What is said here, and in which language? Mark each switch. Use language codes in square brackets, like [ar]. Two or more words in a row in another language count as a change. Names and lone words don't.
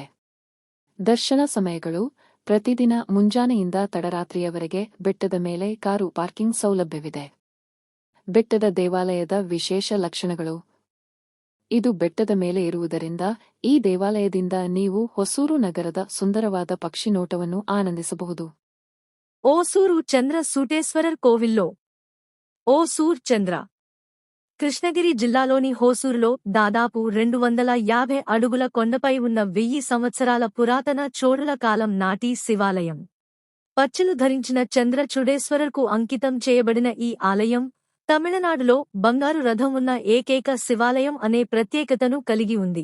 [kn] ದರ್ಶನ ಸಮಯಗಳು: ಪ್ರತಿದಿನ ಮುಂಜಾನೆಯಿಂದ ತಡರಾತ್ರಿಯವರೆಗೆ ಬೆಟ್ಟದ ಮೇಲೆ ಕಾರು ಪಾರ್ಕಿಂಗ್ ಸೌಲಭ್ಯವಿದೆ. ಬೆಟ್ಟದ ದೇವಾಲಯದ ವಿಶೇಷ ಲಕ್ಷಣಗಳು: ಇದು ಬೆಟ್ಟದ ಮೇಲೆ ಇರುವುದರಿಂದ ಈ ದೇವಾಲಯದಿಂದ ನೀವು ಹೊಸೂರು ನಗರದ ಸುಂದರವಾದ ಪಕ್ಷಿ ನೋಟವನ್ನು ಆನಂದಿಸಬಹುದು. [te] ఓసూరు చంద్ర సూటేశ్వరర్ కోవిల్లో ఓసూర్ చంద్ర కృష్ణగిరి జిల్లాలోని హోసూరులో దాదాపు 250 అడుగుల కొండపై ఉన్న 1000 సంవత్సరాల పురాతన చోళుల కాలం నాటి శివాలయం. పచ్చలు ధరించిన చంద్ర చూడేశ్వరర్కు అంకితం చేయబడిన ఈ ఆలయం తమిళనాడులో బంగారు రథం ఉన్న ఏకైక శివాలయం అనే ప్రత్యేకతను కలిగి ఉంది.